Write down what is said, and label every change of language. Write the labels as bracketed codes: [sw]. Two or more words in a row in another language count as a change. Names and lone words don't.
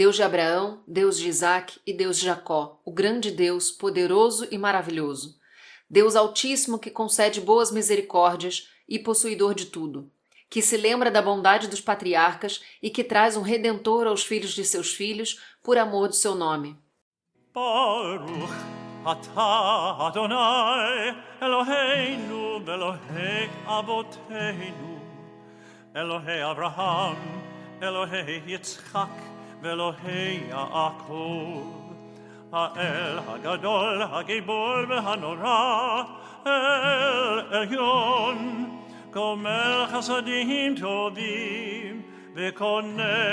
[pt] Deus de Abraão, Deus de Isaque e Deus de Jacó, o grande Deus, poderoso e maravilhoso. Deus Altíssimo que concede boas misericórdias e possuidor de tudo, que se lembra da bondade dos patriarcas e que traz um Redentor aos filhos de seus filhos por amor do seu nome. [he] ברוך אתה אדוני אלוהינו אלוהי אבותינו אלוהי אברהם אלוהי יצחק אלוהי יעקב האל הגדול, הגיבור והנורא, אל עליון, גומל חסדים טובים, וקונה